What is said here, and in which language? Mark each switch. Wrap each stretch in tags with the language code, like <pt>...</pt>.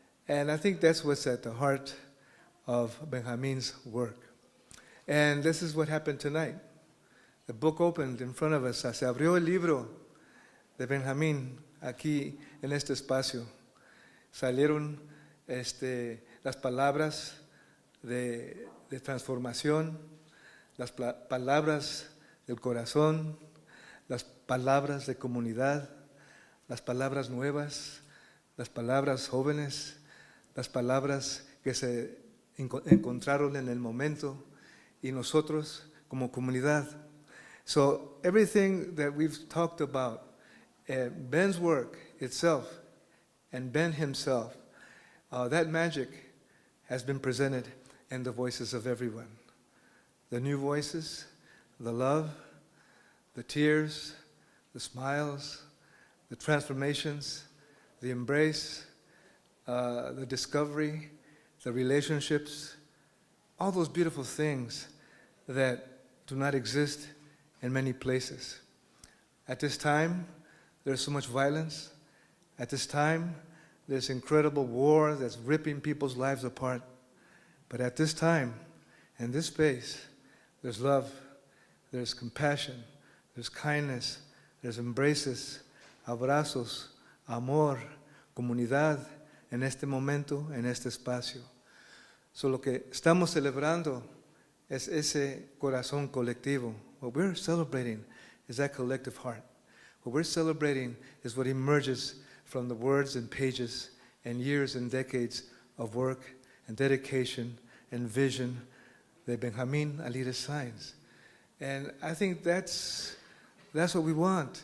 <en>And I think that's what's at the heart of Benjamin's work. And this is what happened tonight. The book opened in front of us.</en> <es>Se abrió el libro de Benjamín aquí en este espacio. Salieron las palabras de transformación, las palabras del corazón, las palabras de comunidad, las palabras nuevas, las palabras jóvenes, las palabras que se encontraron en el momento y nosotros como comunidad.</es> <en>So everything that we've talked about, Ben's work itself and Ben himself, that magic has been presented in the voices of everyone. The new voices, the love, the tears, the smiles, the transformations, the embrace, the discovery, the relationships, all those beautiful things that do not exist in many places. At this time, there's so much violence. At this time, there's incredible war that's ripping people's lives apart. But at this time, in this space, there's love, there's compassion, there's kindness, there's embraces,</en> <es>abrazos, amor, comunidad en este momento, en este espacio. So lo que estamos celebrando es ese corazón colectivo.</es> <en>What we're celebrating is that collective heart. What we're celebrating is what emerges from the words and pages and years and decades of work and dedication and vision de Benjamín Alida Sainz. And I think that's what we want.</en>